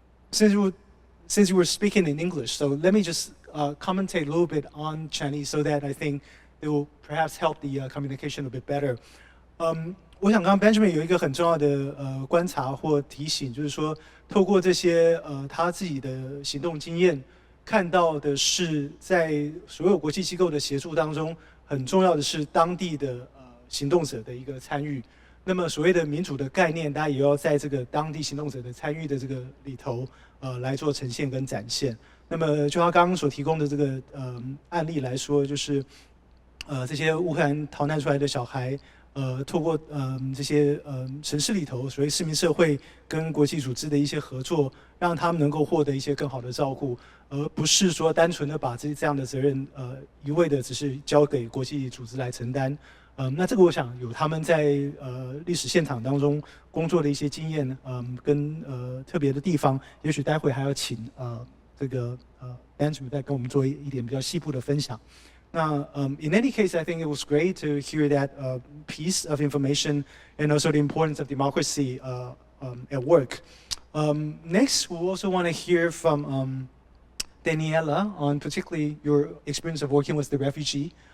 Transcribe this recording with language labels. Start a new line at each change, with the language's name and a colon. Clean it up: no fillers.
English: Since you were speaking in English, so let me just commentate a little bit on Chinese so that I think it will perhaps help the communication a bit better.
Chinese: 我想刚刚 Benjamin 有一个很重要的观察或提醒，就是说透过这些他自己的行动经验，看到的是在所有国际机构的协助当中，很重要的是当地的行动者的一个参与。那么所谓的民主的概念，大家也要在这个当地行动者的参与的这个里头来做呈现跟展现。那么就他刚刚所提供的这个案例来说，就是这些乌克兰逃难出来的小孩，透过这些城市里头所谓市民社会跟国际组织的一些合作，让他们能够获得一些更好的照顾，而不是说单纯的把这样的责任一味的只是交给国际组织来承担。那这个我想有他们在历史现场当中工作的一些经验，跟特别的地方，也许待会还要请这个Benjamin再跟我们做一点比较细部的分享。
English: Now, in any case, I think it was great to hear that piece of information and also the importance of democracy at work. Next, we'll also want to hear from Daniela on particularly your experience of working with the refugee.